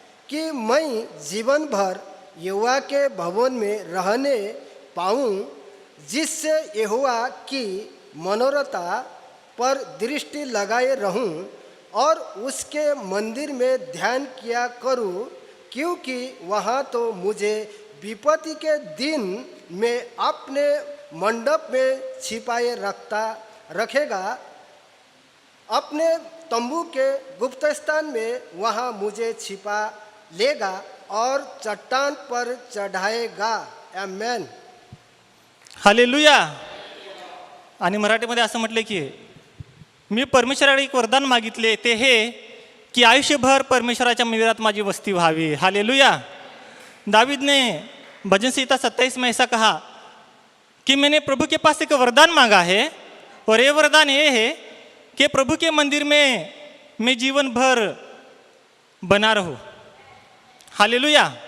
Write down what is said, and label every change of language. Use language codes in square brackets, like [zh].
[hi] कि मैं जीवन भर यहोवा के भवन में रहने पाऊँ, जिससे यहोवा की मनोरथा पर दृष्टि लगाए रहूँ और उसके मंदिर में ध्यान किया करूँ, क्योंकि वहाँ तो मुझे विपत्ति के दिन में अपने मंडप में छिपाए रखेगा। अपने तंबू के गुप्त स्थान में वहाँ मुझे छिपा लेगा और चट्टान पर चढ़ाएगा। आमेन। हालेलुया। [mr] आणि मराठीमध्ये असं म्हटलं की मी परमेश्वराकडे एक वरदान मागितले, ते हे की आयुष्यभर परमेश्वराच्या मंदिरात माझी वस्ती व्हावी। [hi] हालेलुया। दावीद ने भजन संहिता 27 में ऐसा कहा कि मैंने प्रभु के पास एक वरदान मांगा है और ये वरदान ये है कि प्रभु के मंदिर में मैं जीवन भर बना रहूं। हालेलुया।